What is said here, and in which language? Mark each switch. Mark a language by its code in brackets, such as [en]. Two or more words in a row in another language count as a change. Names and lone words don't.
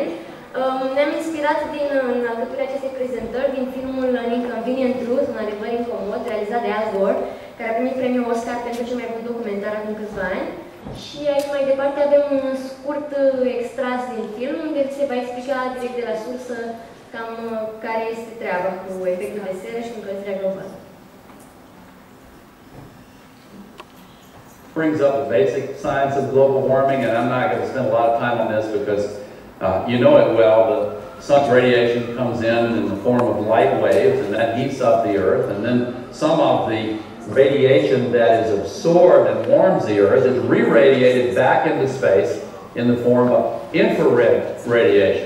[ro] Ne-am inspirat din alcătuirea acestei prezentări din filmul An Inconvenient Truth, un adevăr incomod, realizat de Al Gore, care a primit premiul Oscar pentru cel mai bun documentar acum câțiva ani. Și aici mai departe avem un scurt extras din film, unde se va explica direct de la sursă cam care este treaba cu efectul de seră și cu încălzirea globală. [en] Brings up the basic science of global warming, and I'm not going to spend a lot of time on this because you know it well. The sun's radiation comes in the form of light waves, and that heats up the Earth, and then some of the radiation that is absorbed and warms the Earth is re-radiated back into space in the form of infrared radiation.